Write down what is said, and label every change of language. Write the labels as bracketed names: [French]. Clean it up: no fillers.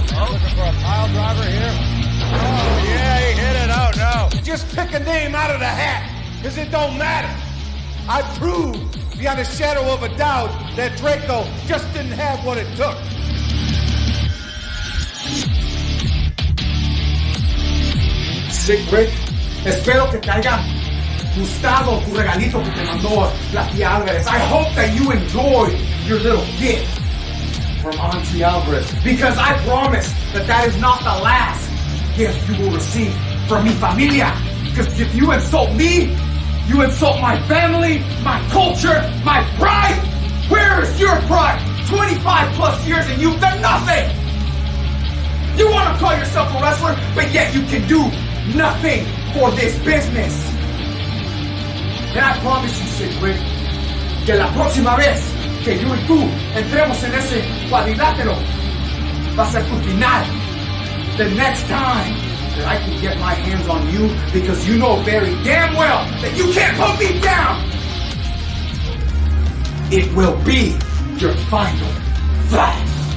[English] Looking for a pile driver here. Oh, yeah, he hit it. Oh, no. Just pick a name out of the hat, because it don't matter. I proved beyond a shadow of a doubt that Draco just didn't have what it took. [Spanish] Sick Rick, espero que te haya gustado tu regalito que te mandó la tía Alvarez. [English] I hope that you enjoyed your little gift from Auntie Alvarez, because I promise that that is not the last gift you will receive from [Spanish] mi familia. [English] Because if you insult me, you insult my family, my culture, my pride. Where is your pride? 25 plus years and you've done nothing. You want to call yourself a wrestler, but yet you can do nothing for this business. And I promise you, [Spanish] Sick Rick, que la próxima vez que yo y tú entremos en ese cuadrilátero, va a ser tu final. [English] The next time that I can get my hands on you, because you know very damn well that you can't put me down, it will be your final flash.